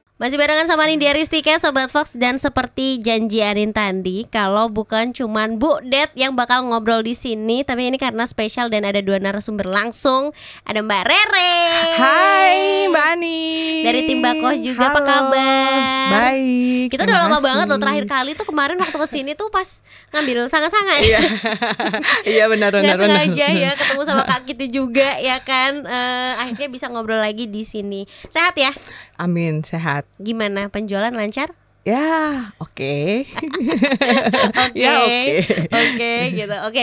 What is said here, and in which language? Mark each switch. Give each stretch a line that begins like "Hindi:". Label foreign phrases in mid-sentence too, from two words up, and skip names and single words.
Indonesian: Masih barengan sama Nindya Ristika, Sobat Fox. Dan seperti janji Anin tadi, kalau bukan cuman Bu Det yang bakal ngobrol di sini, tapi ini karena spesial dan ada 2 narasumber langsung. Ada Mbak Rere. Hai Mbak Ani. Dari tim Bakoh juga. Halo. Apa kabar? Baik. Kita udah lama banget loh, terakhir kali tuh kemarin waktu kesini tuh pas ngambil sanga-sanga. Iya. Iya benar. Nggak sengaja ya ketemu sama Kak Kitty juga ya kan. Akhirnya bisa ngobrol lagi di sini. Sehat ya? Amin, sehat. Gimana penjualan, lancar? Ya, oke. Oke, gitu. Oke.